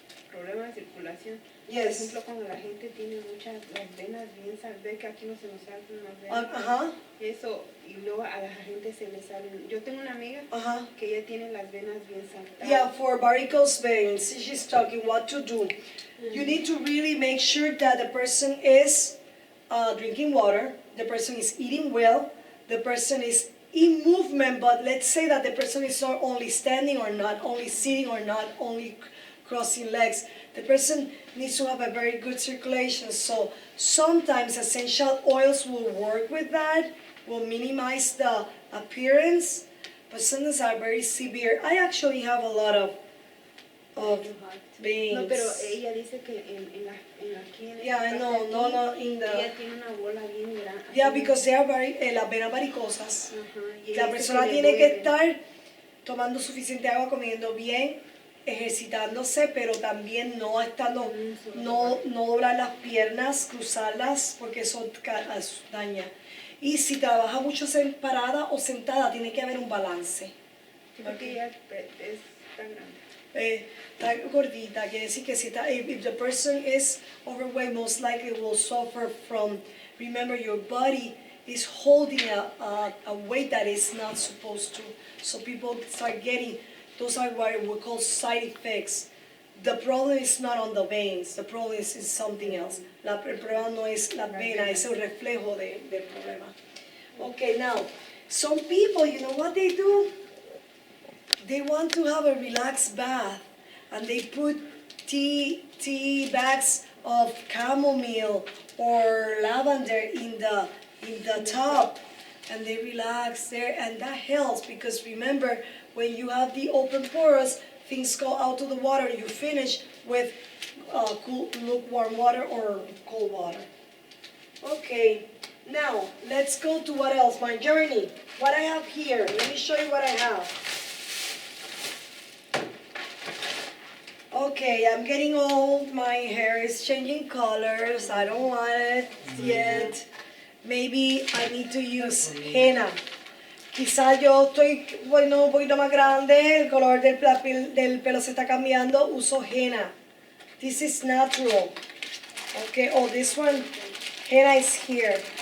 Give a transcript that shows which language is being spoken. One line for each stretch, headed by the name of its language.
Spanish: problema de circulación. Por
English: Yes.
Spanish: ejemplo, cuando la gente tiene muchas las venas bien salidas, ve que aquí no se nos salen las venas. Uh-huh. Eso, y luego a la gente se le salen. Yo tengo una amiga Uh-huh. que ella tiene las venas bien saltadas.
English: Yeah, for varicose veins, she's talking what to do. You need to really make sure that the person is drinking water, the person is eating well, the person is in movement, but let's say that the person is not only standing or not only sitting or not only crossing legs. The person needs to have a very good circulation. So sometimes essential oils will work with that, will minimize the appearance, but sometimes are very severe. I actually have a lot of veins.
Spanish: No, pero ella dice que aquí en
English: Yeah, I know, no, in the...
Spanish: ella tiene una bola bien grande.
English: Yeah, because they are very,
Spanish: las venas varicosas. Ajá, y La ella dice persona le tiene que duele. estar tomando suficiente agua, comiendo bien, ejercitándose, pero también no estando, no doblar las piernas, cruzarlas, porque eso daña. Y si trabaja mucho parada o sentada, tiene que haber un balance. Sí, porque ella es tan grande. Está gordita, quiere decir que si está,
English: if the person is overweight, most likely will suffer from, remember your body is holding a weight that is not supposed to. So people start getting, those are what we call side effects. The problem is not on the veins, the problem is something else.
Spanish: El problema no es la vena, es el reflejo del problema.
English: Okay, now, some people, you know what they do? They want to have a relaxed bath, and they put tea bags of chamomile or lavender in the tub, and they relax there, and that helps because remember, when you have the open pores, things go out to the water. You finish with cool, lukewarm water or cold water. Okay, now let's go to what else? My journey. What I have here. Let me show you what I have. Okay, I'm getting old. My hair is changing colors. I don't want it yet. Maybe I need to use henna.
Spanish: Quizá yo estoy, bueno, un poquito más grande, el color del pelo se está cambiando, uso henna.
English: This is natural. Okay, oh, this one, henna is here.